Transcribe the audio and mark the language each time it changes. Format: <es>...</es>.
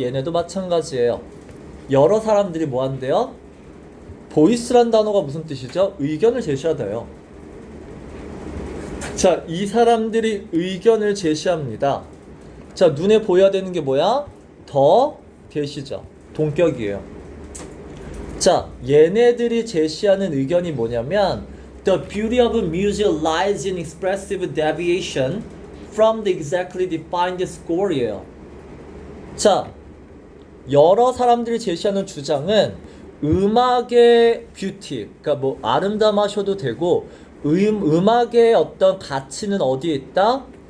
<ko>얘네도 마찬가지예요. 여러 사람들이 뭐 한대요? 보이스란 단어가 무슨 뜻이죠? 의견을 제시하다요. 자, 이 사람들이 의견을 제시합니다. 자, 눈에 보여야 되는 게 뭐야? 더 대시죠. 동격이에요.</ko> <en>자,</en> <ko>얘네들이 제시하는 의견이 뭐냐면</ko> <en>The beauty of music lies in expressive deviation from the exactly defined score이에요.</en> <ko>자, 여러 사람들이 제시하는 주장은 음악의 뷰티, 그러니까 뭐 아름다워하셔도 되고 음악의 어떤 가치는 어디에 있다?</ko>